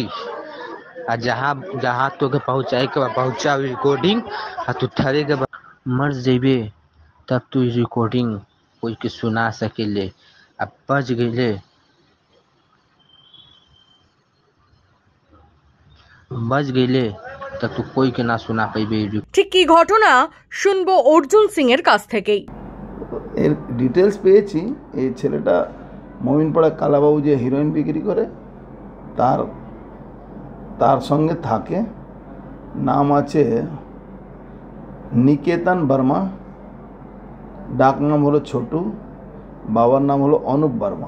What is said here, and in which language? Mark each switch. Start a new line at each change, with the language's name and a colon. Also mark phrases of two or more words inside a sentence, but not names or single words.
Bhojpuri: जहाँ जहाँ तो के पहुँचाए के पहुँचा रिकॉर्डिंग तू थरे के मर जेबे तब तू रिकॉर्डिंग कोई के सुना सकेले। अब बच गईले तब तू कोई के ना सुना पाइबे।
Bangla: ঠিক কি ঘটনা শুনবো অর্জুন সিং এর কাছ থেকেই। এর ডিটেলস পেয়েছি। এই ছেলেটা মমিনপাড়া কালাবাবু যে হিরোইন বিক্রি করে তার সঙ্গে থাকে। নাম আছে নিকেতন বর্মা, ডাক নাম হলো ছোটু, বাবার নাম হলো অনুপ বর্মা।